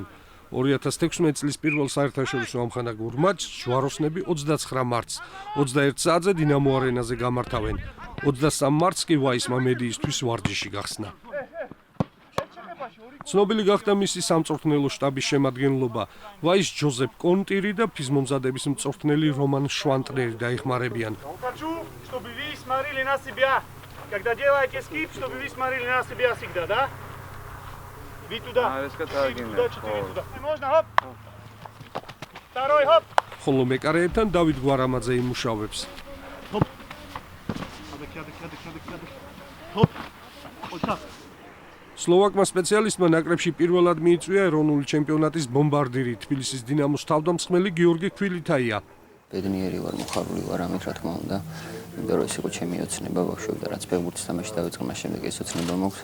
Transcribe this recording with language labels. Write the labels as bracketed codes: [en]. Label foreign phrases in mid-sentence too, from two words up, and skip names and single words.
[ka] 2016 წლის პირველ საერთაშორისო ამხანაგურ მატჩს ჯვაროსნები 29 მარტს 21 საათზე დინამო არენაზე გამართავენ. 23 მარტს კი ვაისმა მედიისთვის ვარჯიში გახსნა. ცნობილი გახდა მისი სამწვრთნელო შტაბის შემადგენლობა. ვაის ჯოზეფ კონტირი და ფიზმომზადების მწვრთნელი რომან შვანტრერი დაიხმარებიან. [ru] Когда делаете скип, чтобы вы смотрели на себя всегда, да? Ви туда. Туда, 4 туда. Можно, хоп. Второй, хоп. [ka] ხოლო მეკარეებთან დავით გვარამაძე იმუშავებს. [ru] Хоп. Хоп. Ota. [ka] სლოვაკმა სპეციალისტმა ნაკრებში პირველად მიიწვია ეროვნული ჩემპიონატის ბომბარდირი თბილისის დინამოს თავდამსხმელი გიორგი ქვილითაია. ბედნიერი ვარ, მოხარული ვარ ამით, რა თქმა უნდა. იმიტომ რომ ეს იყო ჩემი ოცნება ბავშვობიდან, რაც ფეხბურთის თამაში დავიწყე, მას შემდეგ ეს ოცნება მოქვს.